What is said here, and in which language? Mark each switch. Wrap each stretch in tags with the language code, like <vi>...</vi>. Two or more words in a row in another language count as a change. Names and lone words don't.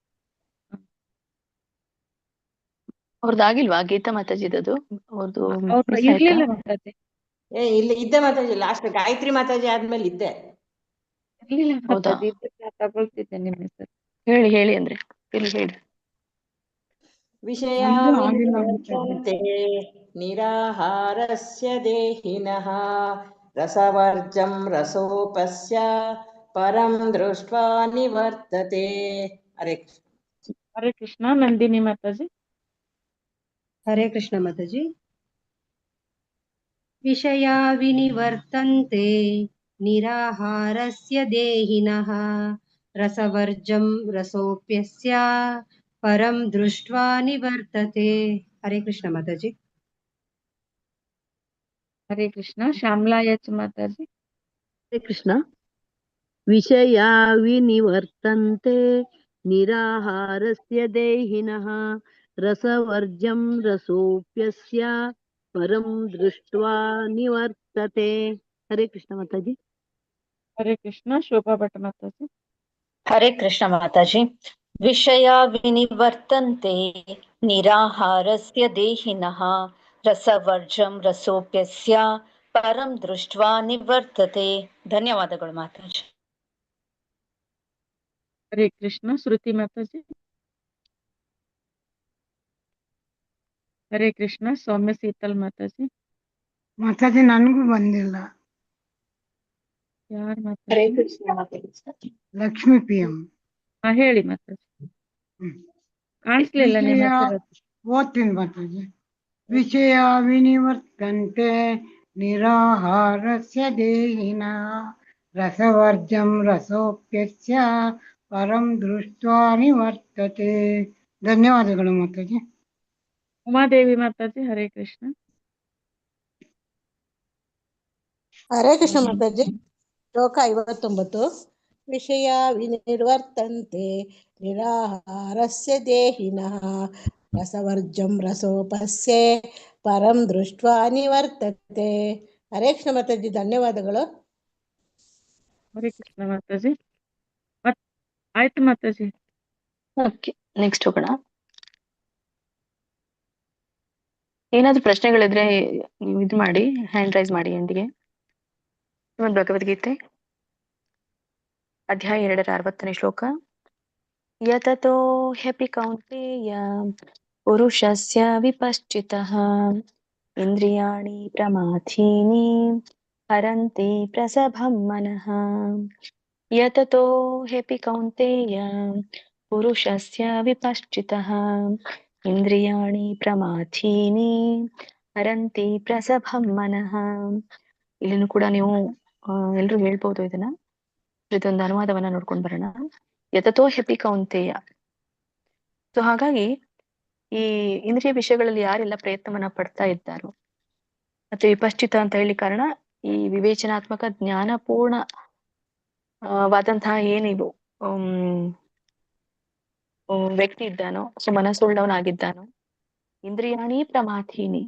<kn>ಅವ್ರದ್ದಾಗಿಲ್ವಾ ಗೀತಾ ಮಾತಾಜಿದದು? ಅವ್ರದ್ದು ಇರ್ಲಿಲ್ಲ ಮಾತಾಜಿ. ಇಲ್ಲಿ ಇದ್ದೆ ಮಾತಾಜಿ, ಲಾಸ್ಟ್ ಗಾಯತ್ರಿ ಮಾತಾಜಿ ಆದ್ಮೇಲೆ ಇದ್ದೆ. ಇರ್ಲಿಲ್ಲ ಮಾತಾಜಿ, ತಗೊಳ್ತಿದ್ದೆ ನಿಮ್ಮ ಹೆಸರು. ಹೇಳಿ ಅಂದ್ರೆ ಇಲ್ಲಿ ಹೇಳಿ.</kn> <sa>ವಿಷಯ ನಿರಾಹಾರಸ್ಯ ದೇಹಿನಃ ರಸವರ್ಜಂ ರಸೋಪಸ್ಯ ಪರಂ ದೃಷ್ಟ್ವಾ ನಿವರ್ತತೆ.</sa> <kn>ಹರೇ ಕೃಷ್ಣ. ಹರೇ ಕೃಷ್ಣ. ನಂದಿನಿ ಮಾತಾಜಿ. ಹರೇ ಕೃಷ್ಣ ಮಾತಾಜಿ.</kn> <sa>ವಿಷಯಾ ವಿನಿವರ್ತಂತೆ ನಿರಾಹಾರಸ್ಯ ದೇಹಿನಃ ರಸವರ್ಜಂ ರಸೋಪ್ಯಸ್ಯ ಪರಂ ದೃಷ್ಟ್ವಾ ನಿವರ್ತತೆ.</sa> <kn>ಹರೇ ಕೃಷ್ಣ ಮಾತಾಜಿ. ಹರೇ ಕೃಷ್ಣ. ಶ್ಯಾಮಲಾ ಎಚ್ ಮಾತಾಜಿ. ಹರೇ ಕೃಷ್ಣ.</kn> <sa>ವಿಷಯಾ ವಿನಿವರ್ತಂತೆ ನಿರಾಹಾರಸ್ಯ ದೇಹಿನಃ ರಸವರ್ಜಂ ರಸೋಪ್ಯಸ್ಯ ಪರಂ ದೃಷ್ಟ್ವಾ ನಿವರ್ತತೆ.</sa> <kn>ಹರೇ ಕೃಷ್ಣ ಮಾತಾಜಿ. ಹರೇ ಕೃಷ್ಣ. ಶೋಭಾ ಭಟ್ ಮಾತಾಜಿ. ಹರೇ ಕೃಷ್ಣ ಮಾತಾಜಿ.</kn> <sa>ವಿಷಯ ವಿನಿವರ್ತಂತೆ ನಿರಾಹಾರಸ್ಯ ದೇಹಿನಃ ರಸವರ್ಜಂ ರಸೋಪ್ಯಸ್ಯ ಪರಂ ದೃಷ್ಟ್ವಾ ನಿವರ್ತತೆ.</sa> <kn>ಧನ್ಯವಾದಗಳು ಮಾತಾಜಿ. ಹರೇ ಕೃಷ್ಣ. ಶ್ರುತಿ ಮಾತಾಜಿ. ಹರೇ ಕೃಷ್ಣ. ಸೌಮ್ಯ ಶೀತಲ್ ಮಾತಾಜಿ. ಮಾತಾಜಿ ನನಗೂ ಬಂದಿಲ್ಲ. ಯಾರು ಹರೇ ಮಾತಾಜಿ? ಕೃಷ್ಣ. ಲಕ್ಷ್ಮಿ ಪಿ ಎಂ. ಹೇಳಿ ಮಾತಾಜಿ. ಕಾಣಿಸ್ಲಿಲ್ಲ ನಿಮ್ಮ ಹೆಸರು. ಓದ್ತೀನಿ ಮಾತಾಜಿ.</kn> <sa>ವಿಷಯ ವಿನಿವರ್ತಂತೆ ನಿರಾಹಾರಸ್ಯ ದೇಹಿನಃ ರಸವರ್ಜಂ ರಸೋಪ್ಯಸ್ಯ ಪರಂ ದೃಷ್ಟ್ವಾ ನಿವರ್ತತೆ.</sa> <kn>ಧನ್ಯವಾದಗಳು ಮಾತಾಜಿ. ಉಮಾದೇವಿ ಮಾತಾಜಿ ಹರೇ ಕೃಷ್ಣ. ಹರೇ ಕೃಷ್ಣ ಮಾತಾಜಿ.</kn> <sa>ಶ್ಲೋಕ 59. ವಿಷಯ ವಿನಿರ್ವರ್ತಂತೆ ನಿರಾಹಾರಸ್ಯ ದೇಹಿನಃ ರಸವರ್ಜಂ ರಸೋಪಸ್ಯೆ ಪರಂ ದೃಷ್ಟ್ವಾ ನಿವರ್ತತೆ.</sa> <kn>ಹರೇ ಕೃಷ್ಣ ಮಾತಾಜಿ. ಧನ್ಯವಾದಗಳು. ಹರೇ ಕೃಷ್ಣ ಮಾತಾಜಿ. ಆಯ್ತು ಮಾತಾಜಿ.</kn> <en>okay, next</en> <kn>ಹೋಗೋಣ. ಏನಾದ್ರು ಪ್ರಶ್ನೆಗಳಿದ್ರೆ ನೀವು ಇದು ಮಾಡಿ,</kn> <en>hand raise</en> <kn>ಮಾಡಿ ಎಂದಿಗೆ. ಶ್ರೀಮದ್ ಭಗವದ್ಗೀತೆ ಅಧ್ಯಾಯ 2 60ನೇ ಶ್ಲೋಕ.</kn> <sa>ಯತತೋ ಹ್ಯಪಿ ಕೌಂತೇಯ ಪುರುಷಸ್ಯ ವಿಪಶ್ಚಿತಃ ಇಂದ್ರಿಯಾಣಿ ಪ್ರಮಾಥೀನಿ ಹರಂತಿ ಪ್ರಸಭಂ ಮನಃ. ಯತತೋ ಹ್ಯಪಿ ಕೌಂತೇಯ ಪುರುಷಸ್ಯ ವಿಪಶ್ಚಿತಃ ಇಂದ್ರಿಯಾಣಿ ಪ್ರಮಾಥೀನಿ ಹರಂತಿ ಪ್ರಸಭಂ ಮನಃ.</sa> <kn>ಇಲ್ಲಿನೂ ಕೂಡ ನೀವು ಎಲ್ರು ಹೇಳ್ಬೋದು ಇದನ್ನ. ಇದೊಂದು ಅನುವಾದವನ್ನ ನೋಡ್ಕೊಂಡು ಬರೋಣ.</kn> <sa>ಯತತೋ ಹ್ಯಪಿ ಕೌಂತೇಯ.</sa> <kn>ಸೊ ಹಾಗಾಗಿ ಈ ಇಂದ್ರಿಯ ವಿಷಯಗಳಲ್ಲಿ ಯಾರೆಲ್ಲ ಪ್ರಯತ್ನವನ್ನ ಪಡ್ತಾ ಇದ್ದಾರೋ, ಮತ್ತೆ ವಿಪಶ್ಚಿತ ಅಂತ ಹೇಳಿ ಕಾರಣ ಈ ವಿವೇಚನಾತ್ಮಕ ಜ್ಞಾನಪೂರ್ಣ ವಾದಂತಹ ಏನಿವು ವ್ಯಕ್ತಿ ಇದ್ದಾನೋ, ಸೊ ಮನಸ್ಸುಳ್ಳವನಾಗಿದ್ದಾನೋ,</kn> <sa>ಇಂದ್ರಿಯಾಣಿ ಪ್ರಮಾಥೀನಿ.</sa>